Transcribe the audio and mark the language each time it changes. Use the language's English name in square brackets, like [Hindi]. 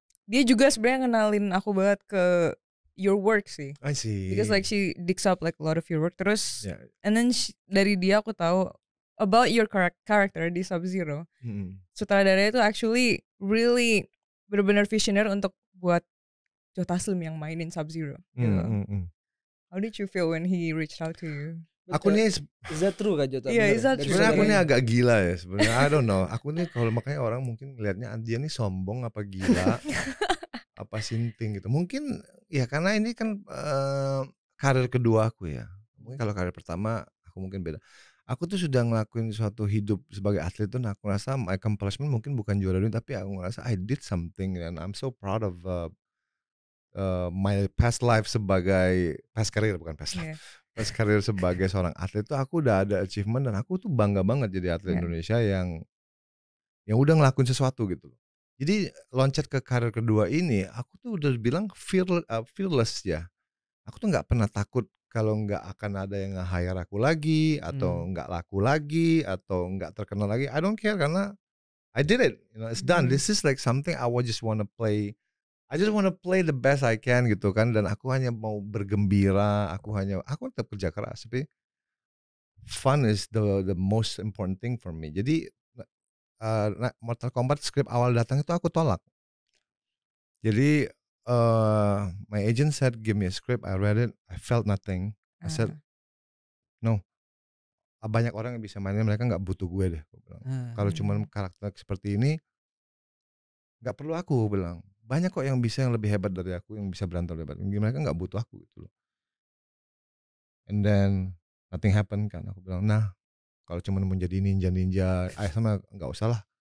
[Indonesian] Dia juga sebenarnya ngenalin aku banget ke [English] your work [Indonesian] sih. [English] I see. Because like she digs up like a lot of your work. [Indonesian] Terus [English] and then [Indonesian] dari dia aku tahu [English] about your character [Indonesian] di Sub-Zero. Sutradara itu [English] actually really [Indonesian] benar-benar visioner untuk buat Joe Taslim yang mainin Sub-Zero. Gitu. [English] How did you feel when he reached out to you? [Indonesian] Aku nih [English] is that true Kak Jota? Iya, is that true? [Indonesian] Sebenarnya aku nih agak gila ya sebenarnya. [English] I don't know. [Indonesian] Aku nih kalau makanya orang mungkin ngelihatnya dia nih sombong apa gila, apa sinting gitu. Mungkin ya karena ini kan karir kedua aku ya. Mungkin kalau karir pertama aku mungkin beda. Aku tuh sudah ngelakuin suatu hidup sebagai atlet tuh, aku rasa [English] my accomplishment [Indonesian] mungkin bukan juara dunia, tapi aku ngerasa [English] I did something and I'm so proud of my past life [Indonesian] sebagai [English] past career, [Indonesian] bukan past life. Pas karir sebagai seorang atlet tuh aku udah ada achievement dan aku tuh bangga banget jadi atlet Indonesia yang udah ngelakuin sesuatu gitu. Jadi loncat ke karir kedua ini aku tuh udah bilang fearless ya. Aku tuh nggak pernah takut kalau nggak akan ada yang nge-hire aku lagi atau nggak laku lagi atau nggak terkenal lagi. [English] I don't care [Indonesian] karena [English] I did it. You know, it's done. This is like something I just wanna play. I just wanna play the best I can [Indonesian] gitu kan, dan aku hanya mau bergembira, aku tetap kerja keras, tapi [English] fun is the most important thing for me. [Indonesian] Jadi Mortal Kombat script awal datang itu aku tolak. Jadi [English] my agent said give me a script, I read it, I felt nothing. I said no. [Indonesian] Banyak orang yang bisa mainin, mereka nggak butuh gue deh. Kalau cuma karakter seperti ini nggak perlu aku bilang. Banyak kok yang bisa yang lebih hebat dari aku, yang bisa berantem lebih hebat. Mereka nggak butuh aku gitu loh. [English] And then nothing happen [Indonesian] kan. Aku bilang, nah kalau cuma menjadi ninja, sama nggak usah lah.